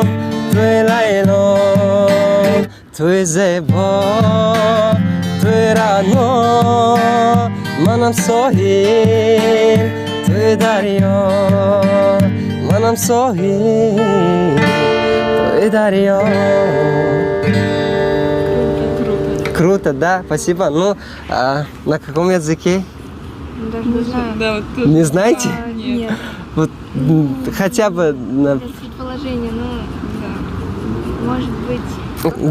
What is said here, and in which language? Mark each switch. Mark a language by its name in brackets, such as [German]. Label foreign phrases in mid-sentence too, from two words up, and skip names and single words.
[Tajik] Туи лайло, туи зебо, туи рано, манам соҳил, туи дарё, манам соҳил, туи дарё. [Russian] Круто, да, спасибо. Ну, на каком языке? Даже не знаю. Да, вот тут. Не знаете? Нет. Вот хотя бы на... Это предположение, но может быть.